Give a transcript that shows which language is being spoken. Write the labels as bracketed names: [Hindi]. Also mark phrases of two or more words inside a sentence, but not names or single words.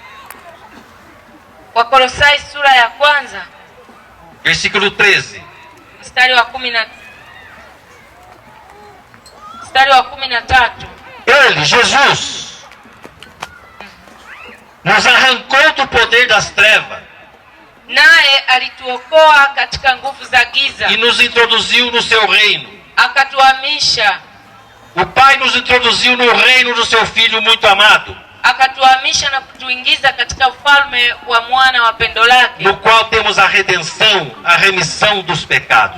[Swahili] Wakolosai sura ya kwanza [Portuguese] versículo 13. [Swahili] mstari wa 13. [Portuguese] Ele, Jesus, nos arrancou do poder das trevas [Swahili] Naye alituokoa katika nguvu za giza, [Portuguese] e nos introduziu no seu reino. [Swahili] akatuhamisha [Portuguese] O Pai nos introduziu no reino do seu Filho muito amado, [Swahili] akatuhamisha na kutuingiza katika ufalme wa mwana wa pendo lake, [Portuguese] no qual temos a redenção, a remissão dos pecados.